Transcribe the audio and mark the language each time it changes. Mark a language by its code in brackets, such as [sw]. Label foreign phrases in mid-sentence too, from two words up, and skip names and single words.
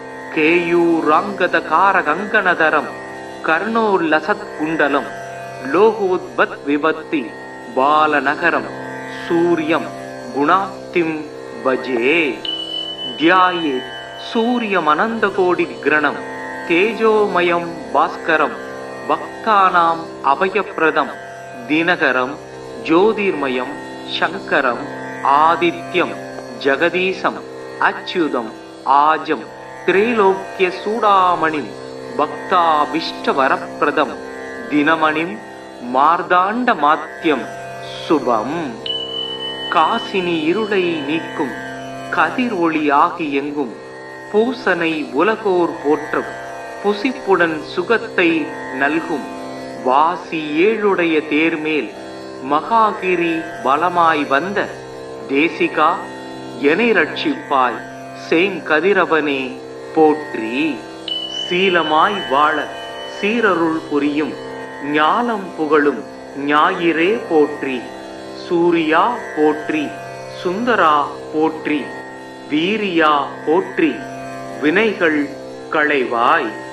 [sa] केयूराङ्गदकारकङ्कणधरं कर्णोल्लसत्कुण्डलं लोहोद्भद्विभक्ति बालनगरं सूर्यं गुणाप्तिं भजे ध्याये सूर्यमनन्दकोटिग्रणं तेजोमयं भास्करं भक्तानाम् अभयप्रदं दिनकरं ज्योतिर्मयं शङ्करम् आदित्यं जगदीशम् अच्युतम् आजं त्रैलोक्यसूडामणिं भक्ताभीष्टवरप्रदं दिनमणिं मार्दाण्डमात्यं शुभम् [ta] காசினி இருளை நீக்கும் கதிர் ஒளி ஆகி எங்கும் பூசனை உலகோர் போற்றும் புசிப்புடன் சுகத்தை நல்கும் வாசி ஏழுடைய தேர்மேல் மகாகிரி பலமாய் வந்த தேசிகா எனை ரட்சிப்பாய் சேங்கதிரவனே போற்றி சீலமாய் வாழ சீரருள் புரியும் ஞானம் புகழும் ஞாயிறே போற்றி சூரியா போற்றி சுந்தரா போற்றி வீரியா போற்றி வினைகள் களைவாய்